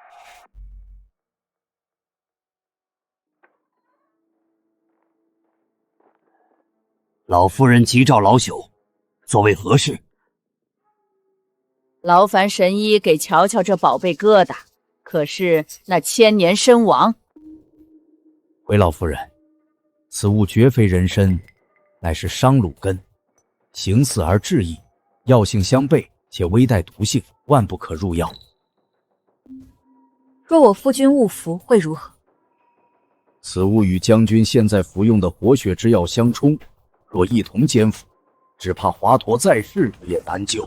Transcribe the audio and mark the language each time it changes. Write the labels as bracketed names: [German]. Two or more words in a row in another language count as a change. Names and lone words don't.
[Chinese] 老夫人急召老朽，所為何事？勞煩神醫給瞧瞧這寶貝疙瘩，可是那千年參王？回老夫人，此物絕非人參，乃是商蘆根，形似而質異，藥性相悖， 且微带毒性，萬不可入藥。若我夫君誤服，會如何？此物與將軍現在服用的活血之藥相衝，若一同煎服，只怕華佗在世也難救。